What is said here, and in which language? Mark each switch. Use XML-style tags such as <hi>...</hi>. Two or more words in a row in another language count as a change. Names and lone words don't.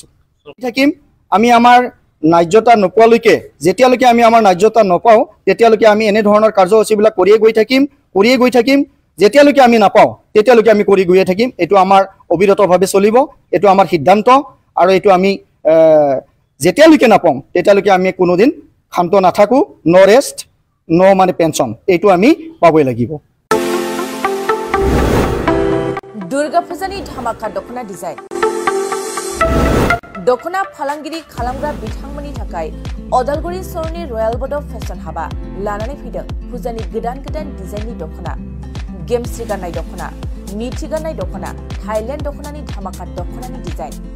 <as>থাকিম আমি আমাৰ ন্যায্যতা নোপোৱালৈকে, যেতিয়ালৈকে আমি আমাৰ ন্যায্যতা নাপাওঁ তেতিয়ালৈকে আমি এনেধৰণৰ কাৰ্যসূচীবিলাক কৰিয়ে গৈ থাকিম। যেতিয়ালৈকে আমি নাপাওঁ তেতিয়ালৈকে আমি কৰি গৈয়ে থাকিম। এইটো আমাৰ অবিৰতভাৱে চলিব, এইটো আমাৰ সিদ্ধান্ত। আৰু এইটো আমি যেতিয়ালৈকে নাপাওঁ তেতিয়ালৈকে আমি কোনোদিন শান্ত নাথাকোঁ।</as> <en>no rest no'</en> <as>মানে পেঞ্চন, এইটো আমি পাবই লাগিব।</as> <brx>दुर्गा फुजानि धामाका दखना डिजाइन दखना फालांगिरि खालामग्रा बिथांमोननि थाखाय अदालगुरि सहरनि रयेल बड फेशन हाबा लानानै फैदों फुजानि गोदान डिजाइननि दखना, गेमस्रि गाननाय दखना, नीथि गाननाय दखना, थाइलेण्ड दखनानि धामाका दखनानि डिजाइन।</brx>